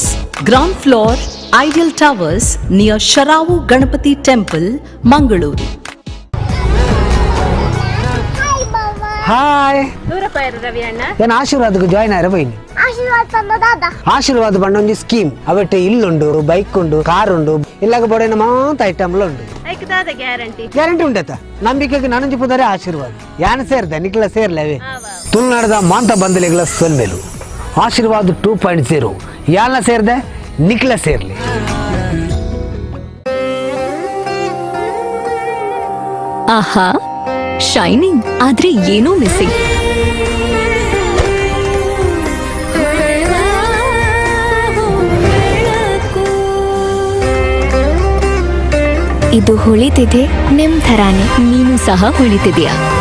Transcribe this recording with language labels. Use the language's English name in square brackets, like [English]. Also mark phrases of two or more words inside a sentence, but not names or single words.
[English] ground floor, Ideal Towers near Sharavu Ganapati Temple, Mangaluru. [Tulu] ಹಾಯ್ ಏನು ಆಶೀರ್ವಾದಕ್ಕೆ ಜಾಯ್ನ್ ಆಯ್ರ ಬೈನಿ ಆಶೀರ್ವಾದ ಬಂಡ ಒಂಜಿ ಸ್ಕೀಮ್ ಅವಟ್ಟೆ ಇಲ್ಲುಂಡು ಬೈಕ್ ಉಂಡು ಕಾರ್ ಉಂಡು ಇಲ್ಲಾಗ ಬೋಡೇನ ಮಾತ ಐಟಮ್ಲ ಉಂಡು ಗ್ಯಾರಂಟಿ ಉಂಟತ ನಂಬಿಕೆಗೆ ನನಂಜಿ ಪುದರೆ ಆಶೀರ್ವಾದ ಯಾನ ಸೇರ್ದ ನಿಕ್ಲ ಸೇರ್ಲವೇ ತುಳುನಾಡದ ಮಾಂತ ಬಂದಲೆಗಳ ಸೊಲ್ಮೆಲು ಆಶೀರ್ವಾದ 2.0 ಯಾಲ ಸೇರ್ದೆ ನಿಕ್ಲ ಸೇರ್ಲಿ. ಆಹಾ, [Kannada] ಶೈನಿಂಗ್ ಆದ್ರೆ ಏನೋ ಮಿಸ್ಸಿಂಗ್. ಇದು ಹೊಳಿತಿದೆ ನಿಮ್ ಥರಾನೇ, ನೀನು ಸಹ ಹೊಳಿತಿದ್ಯಾ.